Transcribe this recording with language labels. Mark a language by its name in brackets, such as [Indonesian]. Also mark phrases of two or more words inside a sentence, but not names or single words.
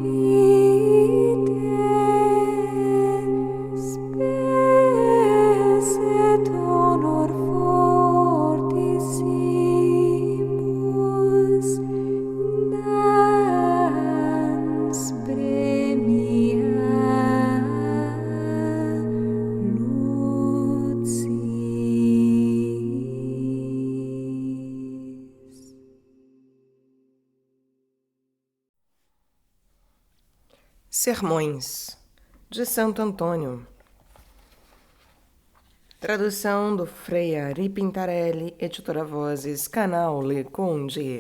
[Latin] vitae spes et honor fortissimus dans premia lucis. [Portuguese] Sermões de Santo Antônio. Tradução do Frei Ari Pintarelli, editora Vozes, canal Le Conde.